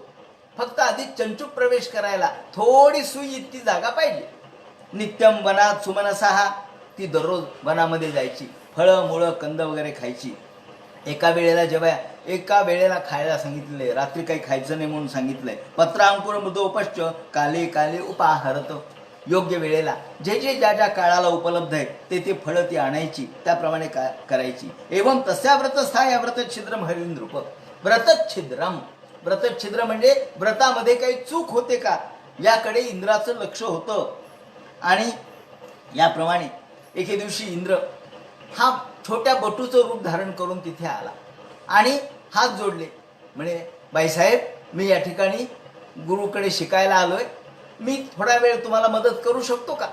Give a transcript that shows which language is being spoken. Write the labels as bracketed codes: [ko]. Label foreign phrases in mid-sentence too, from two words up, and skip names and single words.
[mr] फक्त आधी चंचूप प्रवेश करायला थोडी सुई इतकी जागा पाहिजे. [sa] नित्यम वनात सुमनसहा. [mr] ती दररोज वनामध्ये जायची, फळं मुळं कंद वगैरे खायची. एका वेळेला खायला सांगितलंय, रात्री काही खायचं नाही म्हणून सांगितलंय. [sa] पत्र अंकुर मृदोपश्च काले काले उपाहरत. [mr] योग्य वेळेला जे ज्या काळाला उपलब्ध आहे ते फळं ती आणायची, त्याप्रमाणे करायची. [sa] एवं तस्या व्रतस्थाय व्रतच्छिद्रम हरिंद्रुप. [mr] व्रतच्छिद्र म्हणजे व्रतामध्ये काही चूक होते का याकडे इंद्राचं लक्ष होतं. आणि याप्रमाणे एके दिवशी इंद्र हा छोट्या बटूचं रूप धारण करून तिथे आला आणि हात जोडले. म्हणे बाईसाहेब, मी या ठिकाणी गुरुकडे शिकायला आलोय, मी थोडा वेळ तुम्हाला मदत करू शकतो का?